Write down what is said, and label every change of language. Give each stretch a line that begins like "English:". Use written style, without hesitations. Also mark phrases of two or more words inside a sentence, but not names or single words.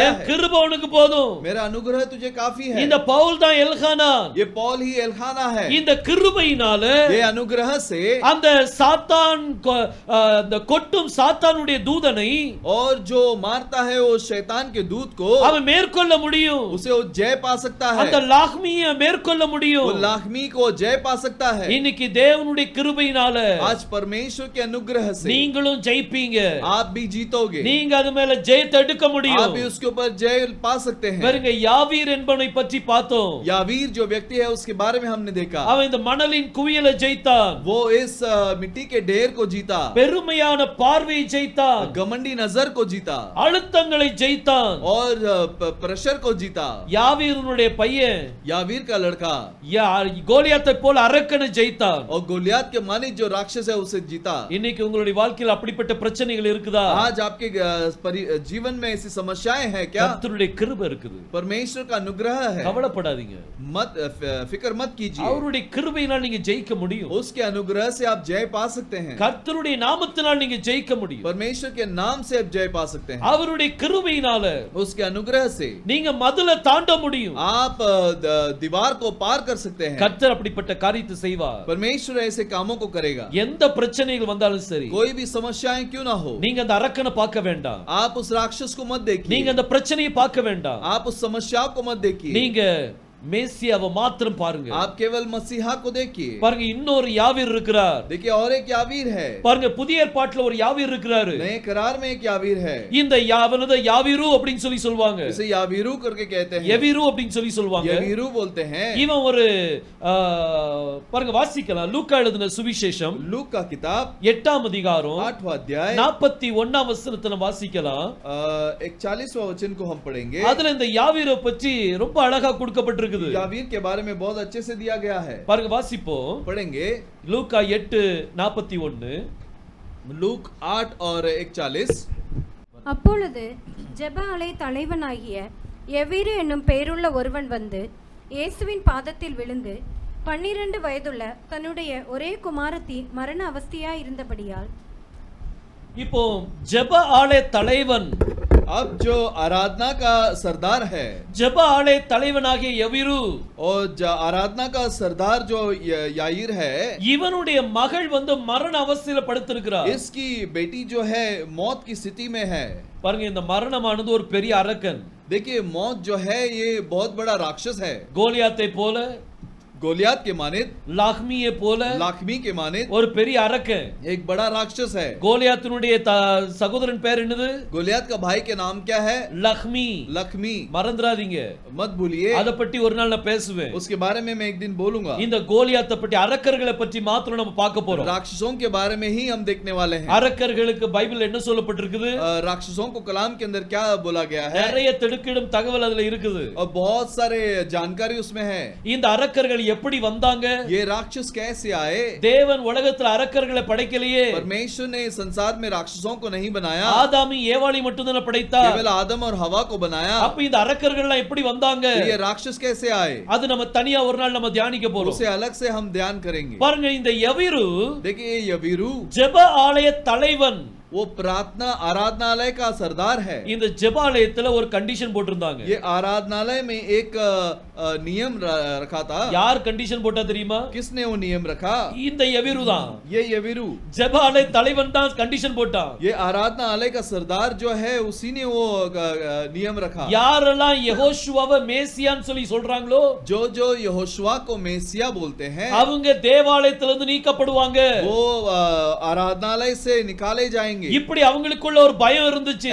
Tamil: என்
Hindi: है।
Tamil: கிருபை உனக்கு போதும்.
Hindi: मेरा अनुग्रह तुझे काफी है।
Tamil: இந்த பவுல் தான் எல்கானான்.
Hindi: ये पौल ही एलखाना है।
Tamil: இந்த கிருபையினால
Hindi: ये अनुग्रह से
Tamil: அந்த சாத்தான் அந்த கொட்டும் சாத்தானுடைய தூதனை,
Hindi: और जो मारता है वो शैतान के दूत को,
Tamil: அவன் மேற்கொள்ள முடியும்.
Hindi: उसे वो जय पा सकता है।
Tamil: அந்த லாக்மியை மேற்கொள்ள
Hindi: वो
Tamil: முடியும்.
Hindi: लाखमी को जय पा सकता है।
Tamil: இன்னைக்கு தேவனுடைய கிருபையினால
Hindi: आज परमेश्वर के अनुग्रह से
Tamil: நீங்களும் ஜெயிப்பீங்க.
Hindi: आप भी जीतोगे।
Tamil: நீங்க அது மேல ஜெயத்தை எடுக்க
Hindi: आप
Tamil: முடியும்.
Hindi: भी उसके ऊपर जय पा सकते हैं।
Tamil: பாருங்க, யாவீர் என்பவனை பற்றி பார்த்தோம்.
Hindi: यावीर जो व्यक्ति है उसके बारे में हमने देखा,
Tamil: அவன் இந்த மணலின் குவியலை ஜெயித்தான்.
Hindi: वो इस मिट्टी के ढेर को जीता,
Tamil: பெருமையான பார்வையை ஜெயித்தான்,
Hindi: घमंडी नजर को जीता,
Tamil: அழுத்தங்களை ஜெயித்தான்.
Hindi: और प्रेशर को जीता।
Tamil: யாவீருடைய பையன்
Hindi: यावीर का लड़का
Tamil: கோலியாத்தை போல அரக்கனை ஜெயித்தான்.
Hindi: और गोलियत के माने जो राक्षस है उसे जीता।
Tamil: இன்னைக்கு உங்களுடைய வாழ்க்கையில் அப்படிப்பட்ட பிரச்சனைகள் இருக்குதா?
Hindi: आज आपके जीवन में ऐसी समस्याएं हैं क्या?
Tamil: கர்த்தருடைய கிருபை இருக்குது.
Hindi: परमेश्वर का अनुग्रह है।
Tamil: கவலைப்படாதீங்க.
Hindi: मत फिक्र मत कीजिए।
Tamil: அவருடைய கிருபையினால் நீங்க ஜெயிக்க முடியும்.
Hindi: उसके अनुग्रह से आप जय पा सकते हैं।
Tamil: கர்த்தருடைய நாமத்தினால் நீங்க ஜெயிக்க முடியும்.
Hindi: परमेश्वर के नाम से आप जय पा सकते हैं।
Tamil: அவருடைய கிருபையினால
Hindi: उसके अनुग्रह से
Tamil: நீங்க மதுல தாண்ட முடியும்.
Hindi: आप दीवार को पार कर सकते हैं।
Tamil: கர்த்தர் அப்படிப்பட்ட காரியத்தை செய்வார்.
Hindi: परमेश्वर ऐसे कामों को करेगा।
Tamil: எந்த பிரச்சனைகள் வந்தாலும் சரி,
Hindi: कोई भी समस्याएं क्यों ना हो,
Tamil: நீங்க அந்த அரக்கனை பார்க்க வேண்டாம்.
Hindi: आप उस राक्षस को मत देखिए।
Tamil: நீங்க அந்த பிரச்சனையை பார்க்க வேண்டாம்.
Hindi: आप उस समस्या को मत देखिए।
Tamil: நீங்க மேசியாவை மாத்திரம் பாருங்க.
Hindi: आप केवल मसीहा को देखिए.
Tamil: பாருங்க, இன்னொரு யாவீர் இருக்கிறார்.
Hindi: देखिए और एक यावीर है.
Tamil: பாருங்க, புதிய ஏற்பாட்டுல ஒரு யாவீர் இருக்கிறாரு.
Hindi: नए करार में एक यावीर है.
Tamil: இந்த யாவனத யாவீரு அப்படினு சொல்லி சொல்வாங்க.
Hindi: इसे यावीरू करके कहते हैं.
Tamil: யவீரு அப்படினு சொல்லி சொல்வாங்க.
Hindi: यवीरू बोलते हैं.
Tamil: இவன் ஒரு பாருங்க, வாசிக்கலாம். லூக்கா எழுதின சுவிசேஷம்
Hindi: लूक का किताब
Tamil: 8ஆம் அதிகாரம்
Hindi: 8वां अध्याय
Tamil: 41ஆம் வசனத்தை நம்ம வாசிக்கலாம்.
Hindi: 41वां वचन को हम पढ़ेंगे.
Tamil: அதுல இந்த யாவீரை பற்றி ரொம்ப அழகா கொடுக்கப்பட்டிருக்குது.
Hindi: यावीर के बारे में बहुत अच्छे से दिया गया है.
Tamil: பாருங்க, வாசிப்போம்.
Hindi: पढ़ेंगे.
Tamil: லூக்கா 8:41.
Hindi: लूक 8 और 41.
Tamil: அப்பொழுது ஜெப ஆலய தலைவனாகிய எவீரு என்னும் பெயருள்ள ஒருவன் வந்து இயேசுவின் பாதத்தில் விழுந்து 12 வயதுள்ள தன்னுடைய ஒரே குமாரத்தி மரண அவஸ்தையாயிருந்தபடியால். இப்போ ஜெப ஆலய தலைவன்,
Hindi: अब जो आराधना का सरदार है,
Tamil: ஜெப ஆலய தலைவனாகிய யவீரு
Hindi: और आराधना का सरदार जो याईर है,
Tamil: இவனுடைய மகள் வந்து மரண அவஸ்தையில படுத்திருக்கிறார்.
Hindi: इसकी बेटी जो है मौत की स्थिति में है.
Tamil: பாருங்க, இந்த மரணமானது ஒரு பெரிய அரக்கன்.
Hindi: देखिए मौत जो है ये बहुत बड़ा राक्षस है.
Tamil: கோலியாத்தை போல,
Hindi: गोलियात के मानित,
Tamil: லாக்மியை போல
Hindi: लाखमी के मानित
Tamil: ஒரு பெரிய அரக்கன்.
Hindi: एक बड़ा राक्षस है.
Tamil: கோலியாத்தினுடைய சகோதரன் பேர் என்னது?
Hindi: गोलियात का भाई के नाम क्या है?
Tamil: லக்மி.
Hindi: लखमी.
Tamil: மறந்துடாதீங்க,
Hindi: मत भूलिए.
Tamil: அத பத்தி ஒரு நாள் நான் பேசுவேன்.
Hindi: उसके बारे में मैं एक दिन बोलूंगा.
Tamil: இந்த கோலியாத்தை பற்றி, அரக்கர்களை பற்றி மாத்திரம் நம்ம பார்க்க போறோம்.
Hindi: राक्षसों के बारे में ही हम देखने वाले हैं.
Tamil: அரக்கர்களுக்கு பைபிள் என்ன சொல்லப்பட்டிருக்குது?
Hindi: राक्षसों को कलाम के अंदर क्या बोला गया है?
Tamil: நிறைய திடுக்கிடும் தகவல் அதுல இருக்குது.
Hindi: और बहुत सारे जानकारी उसमें है.
Tamil: இந்த அரக்கர்கள் எப்படி வந்தாங்க?
Hindi: ये राक्षस कैसे आए?
Tamil: தேவன் உலகத்துல அரக்கர்களை படைக்கலையே.
Hindi: परमेश्वर ने संसार में राक्षसों को नहीं बनाया.
Tamil: ஆதாமி ஏவாளி மட்டும் தான் படைத்தார்.
Hindi: केवल आदम और हवा को बनाया.
Tamil: அப்ப இந்த அரக்கர்கள் எல்லாம் எப்படி வந்தாங்க?
Hindi: ये राक्षस कैसे आए?
Tamil: அது நம்ம தனியா ஒரு நாள் நம்ம தியானிக்க போறோம்.
Hindi: उसे अलग से हम ध्यान करेंगे.
Tamil: பாருங்க, இந்த யவீரு,
Hindi: देखिए ये यवीरू
Tamil: ஜெப ஆலய தலைவன்,
Hindi: वो प्रार्थना आराधनालय का सरदार है.
Tamil: இந்த ஜெப ஆலயத்துல ஒரு கண்டிஷன் போட்டிருந்தாங்க.
Hindi: ये आराधनालय में एक नियम रखा था.
Tamil: யார் கண்டிஷன் போட்டா தெரியுமா?
Hindi: किसने वो नियम रखा?
Tamil: இந்த யவீரு தான்.
Hindi: ये यवीरू.
Tamil: ஜெப ஆலய தலைவன் தான் கண்டிஷன் போட்டான்.
Hindi: ये आराधनालय का सरदार जो है उसी ने वो नियम रखा.
Tamil: யாரெல்லாம் யெகோஷுவாவை மேசியான்னு சொல்லி சொல்றாங்களோ,
Hindi: जो जो यहोशुआ को मेसिया बोलते हैं,
Tamil: அவங்க தேவாலயத்திலிருந்து நீக்கப்படுவாங்க.
Hindi: वो आराधनालय से निकाले जाएंगे.
Tamil: இப்படி அவங்களுக்குள்ள ஒரு பயம் இருந்துச்சு.